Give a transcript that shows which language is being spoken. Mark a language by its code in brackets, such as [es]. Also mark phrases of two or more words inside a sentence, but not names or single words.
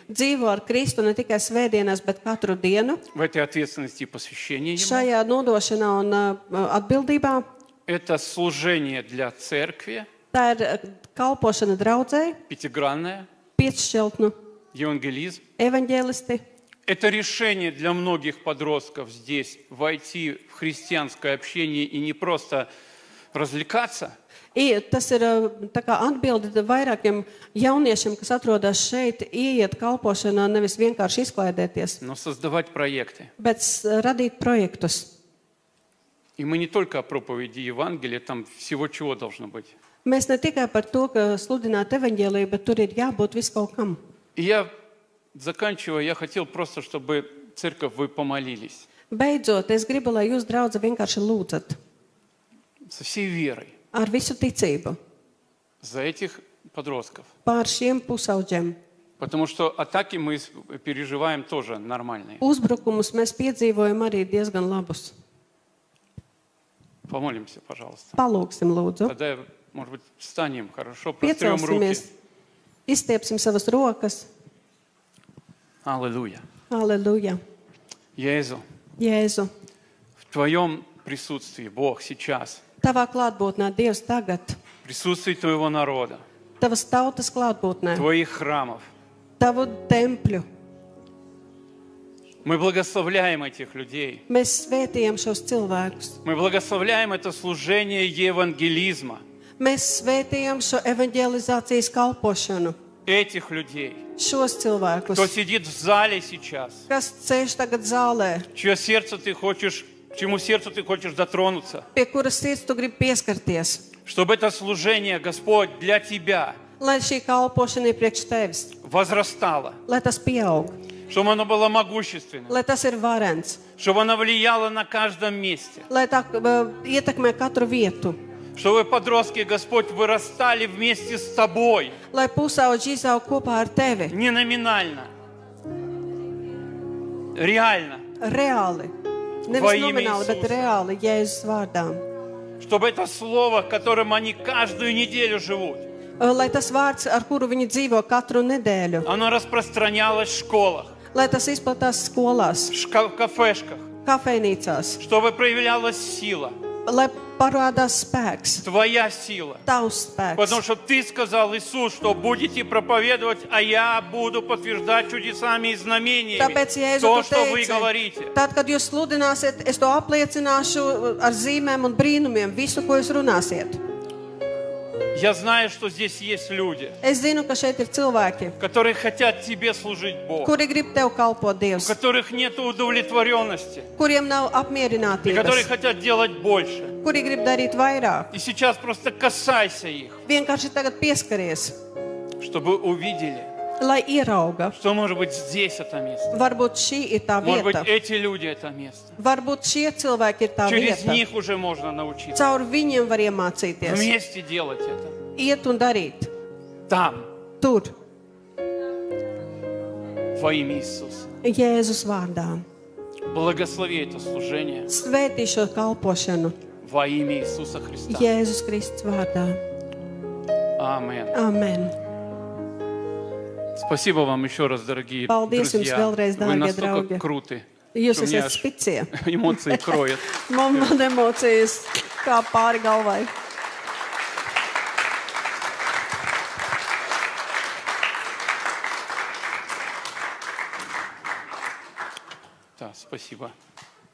[lv] Dzīvo ar Kristu ne tikai svētdienās, bet katru dienu. [ru] В этой ответственности и посвящении Ему. [lv] Šajā nodošanā un atbildībā [ru] Это служение для церкви, [lv] tā ir kalpošana draudzēji, [ru] пятигранное, [lv] piecšķeltnu [ru] евангелизм. [lv] evaņģēlisti. [ru] Это решение для многих подростков здесь войти в христианское общение и не просто развлекаться, [lv] Tas ir tā kā atbilde vairākiem jauniešiem, kas atrodas šeit, ieiet kalpošanā, nevis vienkārši izklaidēties, [ru] но создавать проекты. [lv] bet radīt projektus. [ru] И мы не только о проповеди Евангелия, там всего чего должно быть. [lv] Mēs ne tikai par to, ka sludināt evaņģēliju, bet tur ir jābūt viskaut kam. [ru] И я, заканчивая, я хотел просто, чтобы церковь, вы помолились [lv] Beidzot, es gribu, lai jūs, draudze, vienkārši lūdzat [ru] со всей верой [lv] ar visu ticību [ru] за этих подростков. [lv] pār šiem pusauģiem. [ru] Потому что атаки мы переживаем тоже нормальные. [lv] Uzbrukumus mēs piedzīvojam arī diezgan labus. [ru] Помолимся, пожалуйста. [lv] Palūksim, lūdzu. [ru] Тогда, может быть, встанем, хорошо, прострем руки. [lv] Piecelsimies, izstiepsim savas rokas. [ru] Аллилуйя. [lv] Halleluja. Jēzu, Jēzu, [ru] в Твоем присутствии, Бог, сейчас, [lv] tavā klātbūtnē, Dievs, tagad, [ru] в присутствии Твоего народа, [lv] tavas tautas klātbūtnē, [ru] Твоих храмов, [lv] tavu tempļu. [ru] мы благословляем этих людей. [lv] Mēs svētījam šos cilvēkus. [ru] Мы благословляем это служение евангелизма. [lv] Mēs svētījam šo evaņģelizācijas kalpošanu. [ru] Этих людей, [lv] Šos cilvēkus, [ru] кто сидит в зале сейчас, [lv] kas sēž tagad zālē, [ru] чье сердце ты хочешь, чему сердцу ты хочешь дотронуться, [lv] pie kuras sirds tu gribi pieskarties, [ru] чтобы это служение, Господь, для Тебя [lv] lai šī kalpošana ir priekš tevis, [ru] возрастало, [lv] lai tas pieaug, [ru] чтобы оно было могущественным, [lv] lai tas ir varens, [ru] чтобы оно влияло на каждом месте, [lv] lai tā ietekmē katru vietu, [ru] чтобы подростки, Господь, вырастали вместе с Тобой, [lv] lai pusauģi izaug kopā ar tevi, [ru] не номинально, реально, [lv] reāli. [ru] Во [lv] Nevis [ru] имя [lv] nomināli, bet [ru] Иисуса. [lv] reāli, Jēzus vārdā. [ru] чтобы это слово, которым они каждую неделю живут, [lv] Lai tas vārds, ar kuru viņi dzīvo katru nedēļu, [ru] оно распространялось в школах, [lv] lai tas izplatās skolās, [ru] в кафешках, [lv] kafejnīcās, [ru] чтобы проявлялась сила, [lv] lai parādās spēks, [ru] Твоя сила. [lv] tavs [ru] Потому [lv] spēks. [ru] что Ты сказал, Иисус, что будете проповедовать, а я буду подтверждать чудесами и знамениями [lv] Tāpēc, Jēzu, [ru] то, [lv] tu [ru] что вы [lv] teici, [ru] говорите. [lv] tad, kad jūs sludināsiet, es to apliecināšu ar zīmēm un brīnumiem, visu, ko jūs runāsiet. [ru] Я знаю, что здесь есть люди, [lv] Es zinu, ka šeit ir cilvēki, [ru] которые хотят Тебе служить, Бог, [lv] kuri grib tev kalpot, [ru] у [lv] Dievs, [ru] которых нет удовлетворенности, [lv] kuriem nav [ru] и которые [lv] apmierinātības, [ru] хотят делать больше. [lv] kuri grib darīt vairāk. [ru] И сейчас просто касайся их, [lv] Vienkārši tagad pieskaries, [ru] чтобы увидели, [lv] lai ierauga. [ru] что, может быть, здесь это место. [lv] Varbūt šī ir tā [ru] Может быть, [lv] vieta. [ru] эти люди это место. [lv] Varbūt šie cilvēki ir tā [ru] Через [lv] vieta. [ru] них уже можно научиться. [lv] Caur viņiem var iemācīties, [ru] Вместе делать это. [lv] iet un darīt. [ru] Там, [lv] Tur, [ru] во имя Иисуса. [lv] Jēzus vārdā. [ru] Благослови это служение [lv] Svētī šo kalpošanu [ru] во имя Иисуса Христа. [lv] Jēzus Kristus vārdā. Amen. Amen. [ru] Спасибо вам еще раз, дорогие [lv] Paldies jums [ru] друзья. [lv] vēlreiz, [ru] Вы [lv] dārgie [ru] настолько [lv] draugi. [ru] круты. [lv] Jūs [ru] Что меня [lv] esat [ru] аж [lv] spicie. [ru] эмоции кроет. [lv] Man emocijas kā pāri galvai. [ru] Да, спасибо.